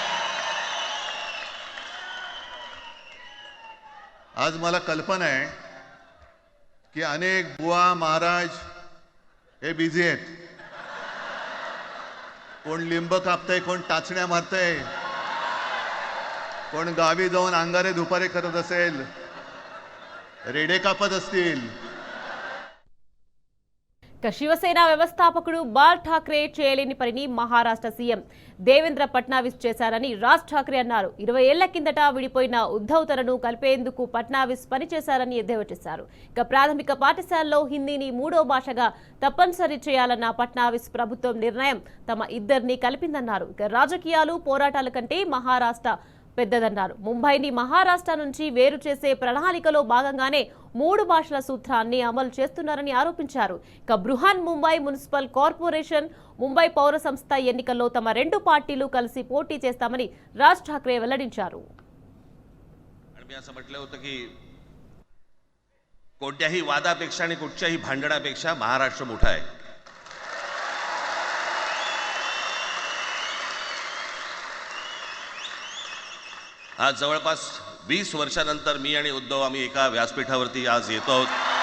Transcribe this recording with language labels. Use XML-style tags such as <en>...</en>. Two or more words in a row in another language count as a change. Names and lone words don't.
<mr>आज मला कल्पना आहे की अनेक बुवा महाराज हे बिझी आहेत. कोण लिंब कापतय, कोण टाचण्या मारतय, कोण गावी जाऊन अंगारे दुपारे करत असेल, रेडे कापत असतील.</mr> <te>శివసేన వ్యవస్థాపకుడు బాల్ ఠాక్రే చేయలేని పనిని మహారాష్ట్ర సీఎం దేవేంద్ర ఫడ్నవీస్ చేశారని రాజ్ ఠాక్రే అన్నారు. 20 ఏళ్ల కిందట విడిపోయిన ఉద్ధవ్ తనను కలిపేందుకు ఫడ్నవీస్ పనిచేశారని ఎద్దేవా చేశారు. ప్రాథమిక పాఠశాలలో హిందీని 3వ భాషగా తప్పనిసరి చేయాలన్న ఫడ్నవీస్ ప్రభుత్వం నిర్ణయం తమ ఇద్దరిని కలిపిందన్నారు. రాజకీయాలు, పోరాటాల కంటే మహారాష్ట్ర పెద్దదన్నారు. ముంబైని మహారాష్ట్ర నుంచి వేరు చేసే ప్రణాళికలో భాగంగానే 3 భాషల సూత్రాన్ని అమలు చేస్తున్నారని ఆరోపించారు. బృహన్ ముంబై మున్సిపల్ కార్పొరేషన్, ముంబై పౌర సంస్థ ఎన్నికల్లో తమ 2 పార్టీలు కలిసి పోటీ చేస్తామని రాజ్ ఠాక్రే వెల్లడించారు.</te> <mr>असं म्हटलं होतं की कोणत्याही वादापेक्षा आणि कुठच्याही भांडणापेक्षा महाराष्ट्र मोठा आहे. आज जवळपास 20 वर्षानंतर मी आणि उद्धव आम्ही एका व्यासपीठावरती आज येतो आहोत.</mr>